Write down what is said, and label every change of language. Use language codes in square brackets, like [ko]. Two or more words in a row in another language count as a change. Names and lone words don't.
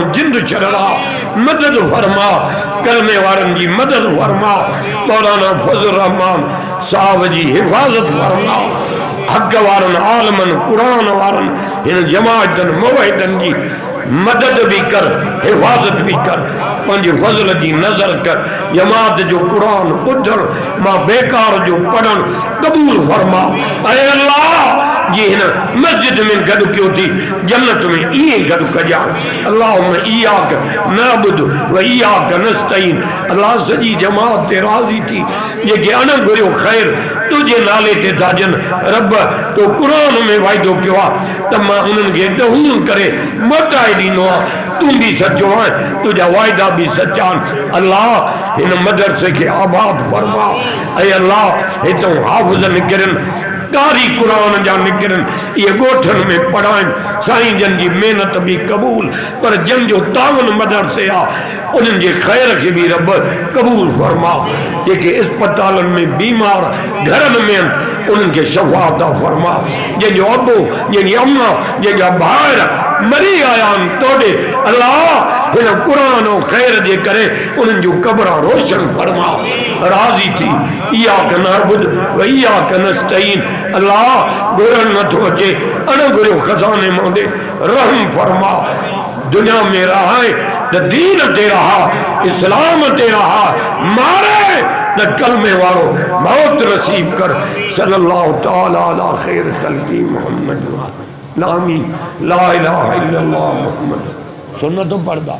[sd] जिंद छॾणा मदद फरमा करने वारनि जी मदद फरमा मौलाना फज़ल रहमान साहब जी हिफ़ाज़त फरमा हक़ वारनि आलमनि क़ुरान वारनि हिन जमाअतनि मुवहिदनि जी मदद भी कर हिफ़ाज़त भी कर पंहिंजे फज़ल जी नज़र कर जमात जो क़ुरान ॿुधण मां बेकार जो पढ़ण क़बूल फरमा ऐ अल्लाह जी हिन मस्जिद में गॾु कयो थी जन्नत में ईअं गॾु कजां [ar] اللهم إياك نعبد وإياك نستعين [sd] अल्लाह सॼी जमात ते राज़ी थी जेके अण घुरियो ख़ैर तुझे नाले ते था ॾियनि रब तो क़ुरान में वाइदो कयो आहे त मां उन्हनि खे ॾहूं करे मोटाए ॾींदो आहियां तू भी सचो है तुझा वायदा भी सच्चा अल्लाह हिन मदरसे के आबाद फरमा ऐ अल्लाह हितों हाफ़िज़ निकिरनि कारी कुरान जा निकिरनि ये ॻोठनि में पढ़ाइनि साईं जन जी महिनत भी क़बूल पर जन जो तावन मदरसे आहे उन्हनि जे ख़ैर खे भी रब क़बूल फरमा जेके अस्पतालनि में बीमार घरनि में आहिनि उन्हनि खे शफ़ा अता फरमा जंहिंजो अबो जंहिंजी अम्मा जंहिंजा भाउर मरी आया आहिनि तोॾे अल्लाह हिन क़ुरान ऐं ख़ैर जे करे उन्हनि जूं क़बरां रोशन फरमा राज़ी थी [ar] إياك نعبد وإياك نستعين [sd] अल्लाह घुरण नथो अचे अण घुरियो खज़ाने मां ॾे रहम फरमा दुनिया में रहाए त दीन ते रहा इस्लाम ते रहा मारे त कलमे वारो मौत नसीब कर [ar] صلى الله تعالى على خير خلقه محمد لا إله إلا الله محمد [sd] सुन्नत पढ़दा